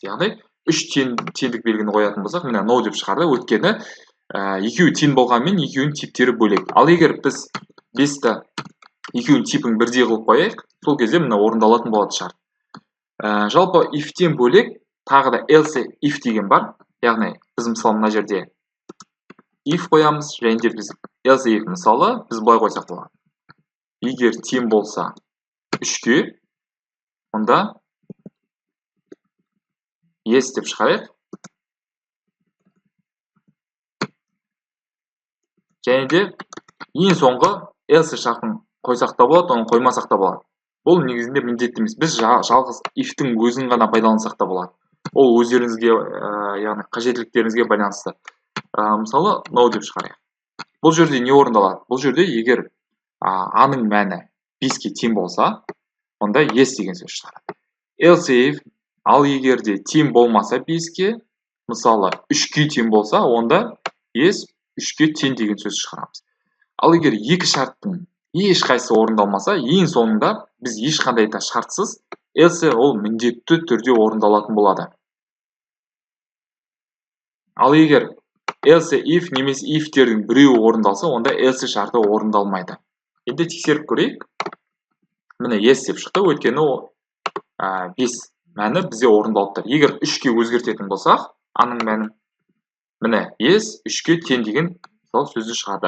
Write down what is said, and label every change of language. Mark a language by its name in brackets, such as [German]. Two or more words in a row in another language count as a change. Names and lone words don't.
[Kazakh] Яғни үш теңдік белгіні қоятын болсақ, міне no деп шығарды, өйткені екеуі тең болғанмен екеуінің типтері бөлек. Ал егер біз 5-ті екеуінің типін бірдей қылып қояйық, сол кезде міне орындалатын болады шарт. Жалпы if-тен бөлек тағы да [English] else if [Kazakh] деген бар. Яғни біз мысалы мына жерде if қоямыз, және де біз [English] else if [Kazakh] мысалы біз былай қойсақ болады. Егер тең болса 3-ке, онда yes деп шығарайық. Және де ең соңғы else шартын қойсақ та болады, оны қоймасақ та болады. Бұл негізінде міндетті емес. Біз жалғыз if-тің өзін ғана пайдалансақ та болады. Ол өздеріңізге, яғни қажеттіліктеріңізге байланысты. Мысалы, no деп шығарайық. Бұл жерде не орындалады? Бұл жерде егер A-ның мәні 5-ке тең болса, онда yes деген сөз шығарады. [English] Else if, [Kazakh] ал егер де тең болмаса 5-ке, мысалы 3-ке тең болса, онда yes 3-ке тең деген сөз шығарамыз. Ал егер екі шарттың ешқайсысы орындалмаса, ең соңында біз ешқандай да шартсыз else ол міндетті түрде орындалатын болады. Ал егер [English] else if [Kazakh] немесе if-тердің біреуі орындалса, онда else шарты орындалмайды. Енді тексеріп көрейік. Міне yes деп шықты, өйткені 5 мәні бізде орындалып тұр. Егер 3-ке өзгертетін болсақ, A-ның мәнін, міне yes 3-ке тең деген сөзді шығарды.